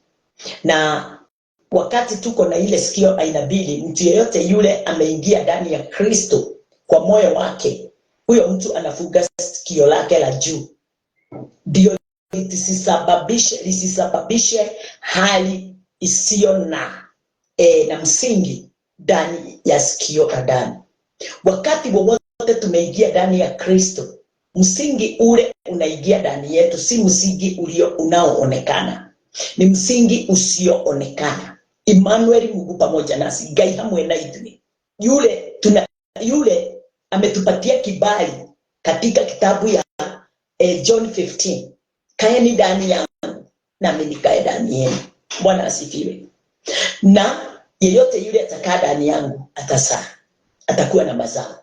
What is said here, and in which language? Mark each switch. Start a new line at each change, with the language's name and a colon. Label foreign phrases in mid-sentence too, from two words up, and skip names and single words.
Swahili: Na wakati tuko na ile sikio aina mbili, mtu yeyote yule ameingia ndani ya Kristo kwa moyo wake, huyo mtu anafuga sikio lake la juu, ndio lisisababishe hali isiyo na msingi ndani ya sikio la ndani. Wakati wowote tumeingia ndani ya Kristo, msingi ule unaingia ndani yetu, si msingi unaoonekana, ni msingi usioonekana. Emmanuel, Mungu pamoja nasi,
Kikuyu: Ngai hamwe na ithuĩ.
Swahili: Yule ametupatia kibali katika kitabu ya John 15, kaeni ndani yangu nami nikae ndani yenu. Bwana asifiwe. Na yeyote yule atakaa ndani yangu atazaa, atakuwa na mazao.